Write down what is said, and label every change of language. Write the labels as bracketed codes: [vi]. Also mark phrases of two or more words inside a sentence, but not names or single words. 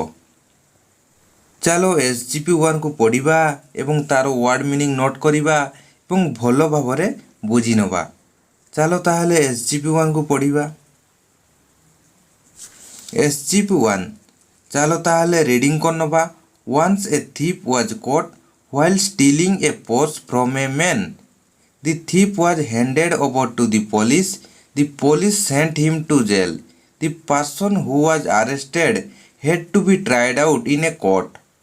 [or] ଚାଲ SGP 1 କୁ ପଢ଼ିବା ଏବଂ ତାର [en] word meaning [or] ନୋଟ କରିବା ଏବଂ ଭଲ ଭାବରେ ବୁଝି ନେବା। ଚାଲ ତାହାହେଲେ SGP 1 କୁ ପଢ଼ିବା। SGP1 ଚାଲ ତାହାହେଲେ ରିଡିଂ କରି ନେବା। [en] Once a thief was caught while stealing a purse from a man. The thief was handed over to the police. The police sent him to jail. The person who was arrested had to be tried out in a court.